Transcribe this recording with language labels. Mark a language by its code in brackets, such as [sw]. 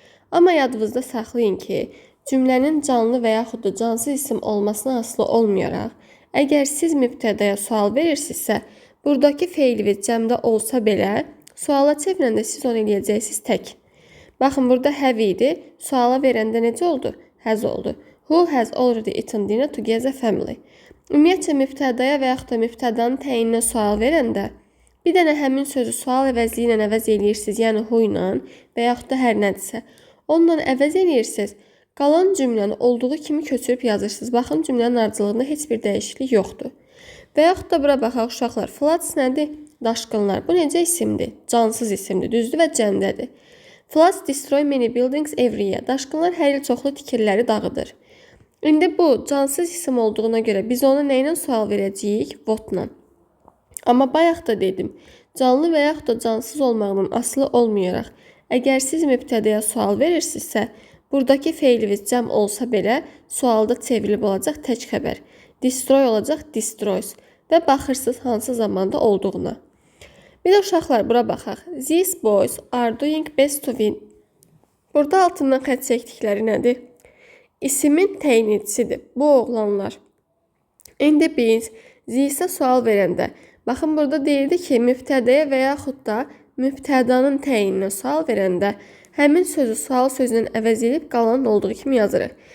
[az] Amma yadınızda saxlayın ki, cümlənin canlı və yaxud da cansız isim olmasına asılı olmayaraq, əgər siz mübtədaya sual verirsinizsə, buradakı feiliniz cəmdə olsa belə, suala çevirəndə siz onu eləyəcəksiniz tək. Baxın, burada have idi, suala verəndə necə oldu? Has oldu. [en] Who has already eaten dinner together family. [az] Ümumiyyətcə, mübtədaya və yaxud da mübtədanın təyininə sual verəndə, bir dənə həmin sözü sual əvəzliyi ilə əvəz eləyirsiniz, yəni who ilə və yaxud da hər nədirsə, onunla əvəz eləyirsiniz. Qalan cümləni olduğu kimi köçürüb yazırsınız. Baxın, cümlənin ardıcılığında heç bir dəyişiklik yoxdur. Və yaxud da bura baxaq uşaqlar. Floods nədir? Daşqınlar. Bu necə isimdir? Cansız isimdir, düzdür və cəmdədir. [en] Floods destroy many buildings every year. [az] Daşqınlar hər il çoxlu tikililəri dağıdır. İndi bu cansız isim olduğuna görə biz ona nə ilə sual verəcəyik? What-la. Amma bayaq da dedim, canlı və yaxud da cansız olmağının asılı olmayaraq, əgər siz mübtədəyə sual verirsinizsə, buradakı feiliniz cəm olsa belə, sualda çevrilib olacaq tək xəbər. Destroy olacaq destroys və baxırsınız hansı zamanda olduğuna. Bir də uşaqlar, bura baxaq. [en] These boys are doing best to win. [az] Burada altından xətt çəkdikləri nədir? İsimin təyinçisidir. Bu oğlanlar. İndi biz these sual verəndə, baxın burada deyildi ki, mübtədəyə və yaxud da mübtədanın təyininə sual verəndə, həmin sözü sual sözünün əvəz edib qalanın olduğu kimi yazırıq.